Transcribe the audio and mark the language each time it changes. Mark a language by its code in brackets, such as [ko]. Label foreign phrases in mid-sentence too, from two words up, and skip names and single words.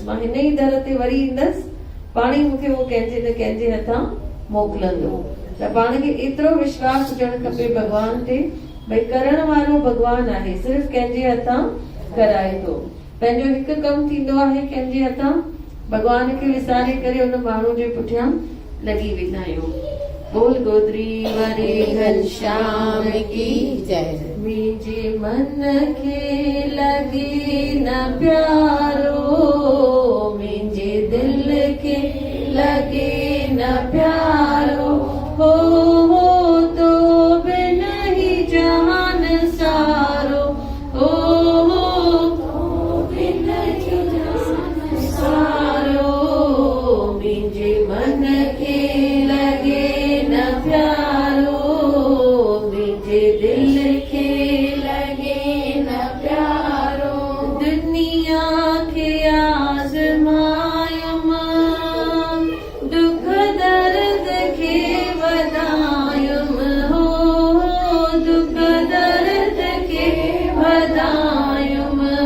[sd] मां हिन ई दर ते वरी ईंदसि, पाणे ई मूंखे उहो कंहिंजे न कंहिंजे हथां मोकिलंदो। त पाण खे एतिरो विश्वास हुजणु खपे भॻवान ते, भई करण वारो भॻवान आहे, सिर्फ़ु कंहिंजे हथां कराए थो। पंहिंजो हिकु कमु थींदो आहे कंहिंजे हथां, भॻवान खे विसारे करे उन माण्हू जे पुठियां लॻी वेंदा आहियूं। बोल गोदरी वारे घनश्याम की जय। मुंहिंजे मन खे लगे न प्यारो, मुंहिंजे दिल खे लगे न प्यारो, हो तो बिन ही जहान सारो, हो तो बिन ही जहान सारो। मुंहिंजे मन खे लगे न प्यारो, दिल खे लगे न प्यारो दुनिया खे आज़मायुम दुख दर्द खे वधायुम हो दुख दर्द खे वधायुम